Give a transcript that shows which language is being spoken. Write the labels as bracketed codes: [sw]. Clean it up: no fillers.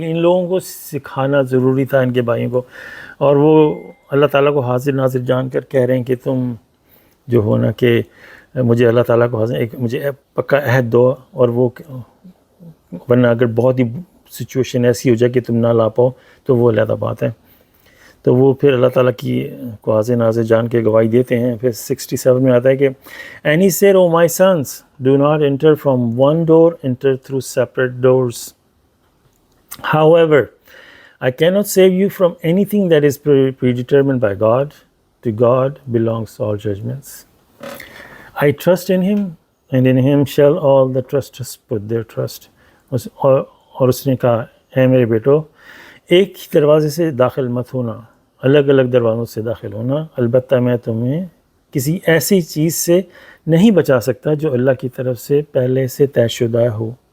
[ur] لیکن ان لوگوں کو سکھانا ضروری تھا ان کے بھائیوں کو. اور وہ اللہ تعالیٰ کو حاضر ناظر جان کر کہہ رہے ہیں کہ تم جو ہو نا کہ مجھے اللہ تعالیٰ کو حاضر مجھے پکا عہد دو، اور وہ ورنہ اگر بہت ہی سچویشن ایسی ہو جائے کہ تم نہ لا پاؤ تو وہ علیحدہ بات ہے. تو وہ پھر اللہ تعالیٰ کی کو حاضر ناظر جان کے گواہی دیتے ہیں. پھر 67 میں آتا ہے کہ [en] And he said, O my sons, do not enter from one door, enter through separate doors. However, I cannot save you from anything that is predetermined by God. To God belongs all judgments. I trust in him, and in him shall all the trusters put their trust. [ur] اور اس نے کہا، اے میرے بیٹو، ایک ہی دروازے سے داخل مت ہونا، الگ الگ دروازوں سے داخل ہونا. البتہ میں تمہیں کسی ایسی چیز سے نہیں بچا سکتا جو اللہ کی طرف سے پہلے سے طے شدہ ہو.